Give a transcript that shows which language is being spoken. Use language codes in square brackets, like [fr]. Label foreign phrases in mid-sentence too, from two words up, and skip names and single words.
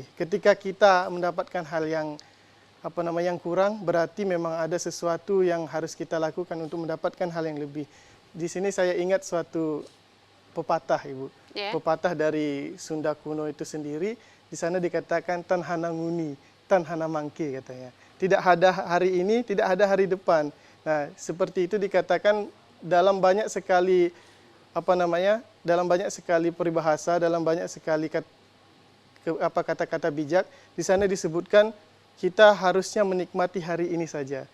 [id] Ketika kita mendapatkan hal yang yang kurang, berarti memang ada sesuatu yang harus kita lakukan untuk mendapatkan hal yang lebih. Di sini saya ingat suatu pepatah, Ibu. Yeah. Pepatah dari Sunda kuno itu sendiri, di sana dikatakan [kaw] tan hana nguni, tan hana mangke [id] katanya. Tidak ada hari ini, tidak ada hari depan. Nah, seperti itu dikatakan dalam banyak sekali dalam banyak sekali peribahasa, dalam banyak sekali kata-kata bijak. Di sana disebutkan kita harusnya menikmati hari ini saja.